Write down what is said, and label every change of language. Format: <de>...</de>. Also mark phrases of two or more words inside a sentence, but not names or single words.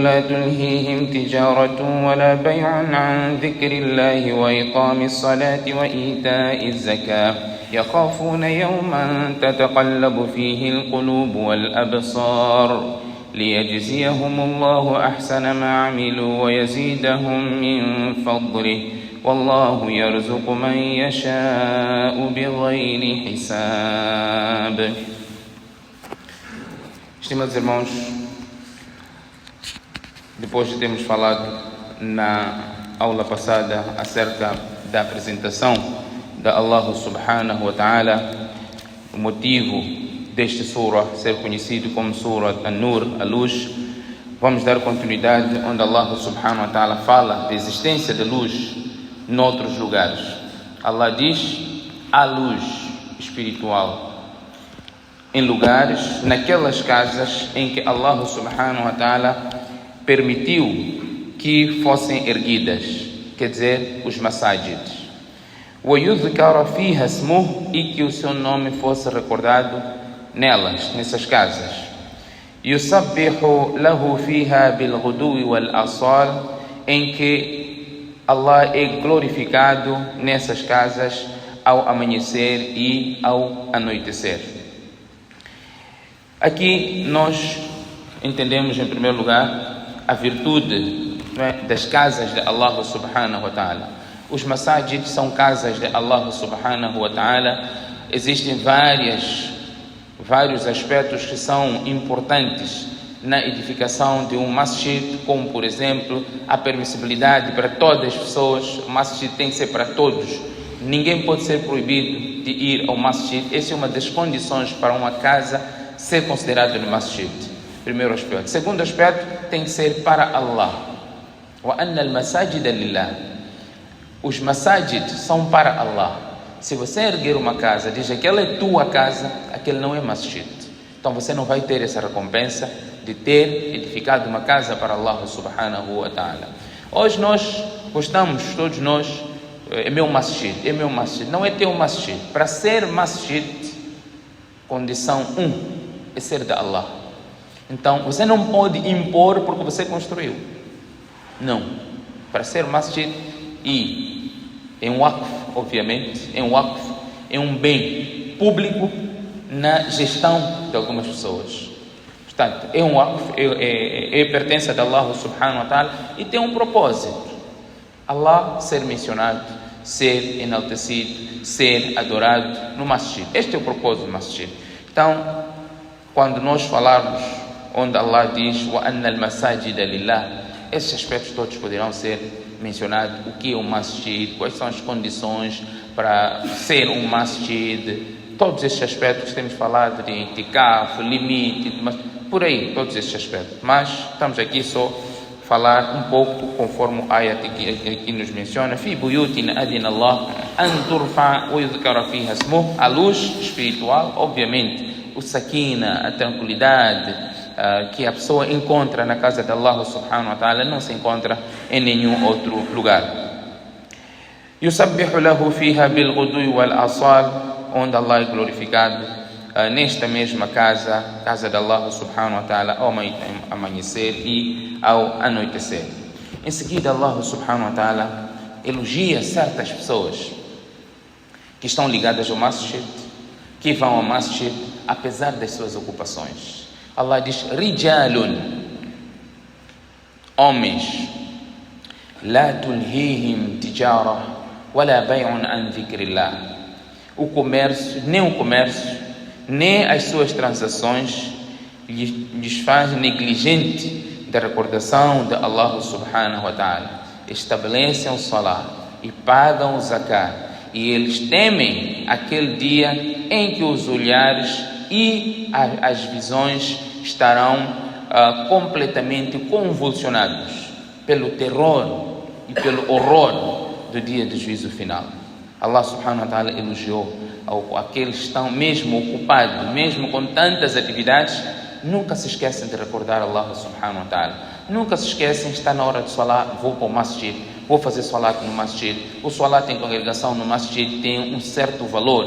<ar>لا تلهيهم تجارة ولا بيع عن ذكر الله وإقام الصلاة وإيتاء الزكاة يخافون يوما تتقلب فيه القلوب والأبصار ليجزيهم الله أحسن ما عملوا ويزيدهم من فضله والله يرزق من يشاء بغير حساب.</ar> <pt>Estimados irmãos, depois de termos falado na aula passada acerca da apresentação da Allah</pt> <ar>سبحانه وتعالى,</ar> <pt>o motivo deste surah ser conhecido como surah An-Nur, a luz, vamos dar continuidade onde Allah</pt> <ar>سبحانه وتعالى</ar> <pt>fala da existência da luz noutros lugares. Allah diz a luz espiritual em lugares, naquelas casas em que Allah</pt> <ar>سبحانه وتعالى</ar> <pt>permitiu que fossem erguidas, quer dizer, os masajids.</pt> <ar>وَيُذْكَرَ فِيهَا اسْمُهُ,</ar> <pt>e que o seu nome fosse recordado nelas, nessas casas.</pt> <ar>يُسَبِّحُ لَهُ فِيهَا بِالْغُدُوِّ وَالْآصَالِ,</ar> <pt>em que Allah é glorificado nessas casas ao amanhecer e ao anoitecer. Aqui nós entendemos em primeiro lugar a virtude, das casas de Allah</pt> <ar>سبحانه وتعالى.</ar> <pt>Os masajid são casas de Allah</pt> <ar>سبحانه وتعالى.</ar> <pt>Existem vários aspectos que são importantes na edificação de um masjid, como por exemplo a permissibilidade para todas as pessoas. O masjid tem que ser para todos, ninguém pode ser proibido de ir ao masjid. Essa é uma das condições para uma casa ser considerada no masjid. Primeiro aspecto. Segundo aspecto, tem que ser para Allah.</pt> <ar>وأن المساجد لله.</ar> <pt>Os masajid são para Allah. Se você erguer uma casa, diz que aquela é tua casa, aquele não é masjid. Então você não vai ter essa recompensa de ter edificado uma casa para Allah</pt> <ar>سبحانه وتعالى.</ar> <pt>Hoje nós gostamos, todos nós, é meu masjid. Não é teu masjid. Para ser masjid, condição 1 é ser de Allah. Então você não pode impor porque você construiu. Não. Para ser masjid, e em waqf, obviamente, é um bem público na gestão de algumas pessoas. Portanto, é um waqf, é pertença de Allah</pt> <ar>سبحانه وتعالى</ar> <pt>e tem um propósito. Allah ser mencionado, ser enaltecido, ser adorado no masjid. Este é o propósito do masjid. Então, quando nós falarmos onde Allah diz</pt> <ar>وأن المساجد لله,</ar> <pt>esses aspectos todos poderão ser mencionados. O que é um masjid, quais são as condições para ser um masjid, todos esses aspectos que temos falado de itikaf, limite, por aí, todos esses aspectos. Mas estamos aqui só falar um pouco conforme o ayat aqui nos menciona.</pt> <ar>في بيوت أذن الله أن ترفع ويذكر فيها اسمه,</ar> <pt>a luz espiritual, obviamente, o sakina, a tranquilidade que a pessoa encontra na casa de Allah</pt> <ar>سبحانه وتعالى</ar> <pt>não se encontra em nenhum outro lugar.</pt> <ar>يسبح له فيها بالغدو والآصال,</ar> <pt>onde Allah é glorificado nesta mesma casa de Allah</pt> <ar>سبحانه وتعالى,</ar> <pt>ao amanhecer e ao anoitecer. Em seguida, Allah</pt> <ar>سبحانه وتعالى</ar> <pt>elogia certas pessoas que estão ligadas ao masjid, que vão ao masjid apesar das suas ocupações. Allah diz rijalun, homens,</pt> <ar>لا تلهيهم تجارة ولا بيع عن ذكر الله.</ar> <pt>O comércio, nem as suas transações lhes faz negligente da recordação de Allah</pt> <ar>سبحانه وتعالى.</ar> <pt>Estabelecem o salat e pagam o zakat, e eles temem aquele dia em que os olhares e as visões estarão completamente convulsionados pelo terror e pelo horror do dia do juízo final. Allah</pt> <ar>سبحانه وتعالى</ar> <pt>elogiou aqueles que estão mesmo ocupados, mesmo com tantas atividades, nunca se esquecem de recordar Allah</pt> <ar>سبحانه وتعالى.</ar> <pt>Nunca se esquecem, está na hora de salat, vou para o masjid, vou fazer salat no masjid. O salat em congregação no masjid tem um certo valor.</pt>